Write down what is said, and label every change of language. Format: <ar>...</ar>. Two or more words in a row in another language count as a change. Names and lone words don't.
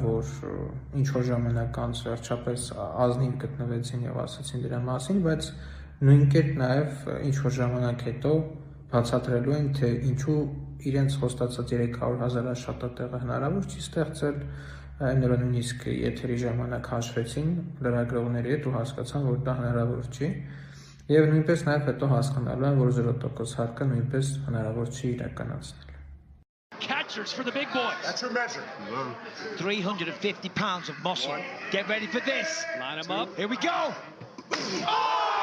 <hy>որ ինչ որ ժամանակ անց վերջապես ազնիվ գտնվեցին եւ ասացին դրա մասին, բայց նույն կերպ նաեւ ինչ որ ժամանակ հետո բացատրելու են, թե ինչու իրենց խոստացած 300,000 աշխատատեղը հնարավոր չի ստեղծել, այնօր նույնիսկ եթերի ժամանակ հաշվեցին լրագրողների հետ ու հասկացան, որ դա հնարավոր չի, եւ նույնպես նաեւ հետո հասկանալու են, որ 0% հարկը նույնպես հնարավոր չի իրականացնել։</hy> <en>Catchers for the big boys. That's your measure. 350 pounds of muscle. Get ready for this. Line them up. Here we go. Oh!</en>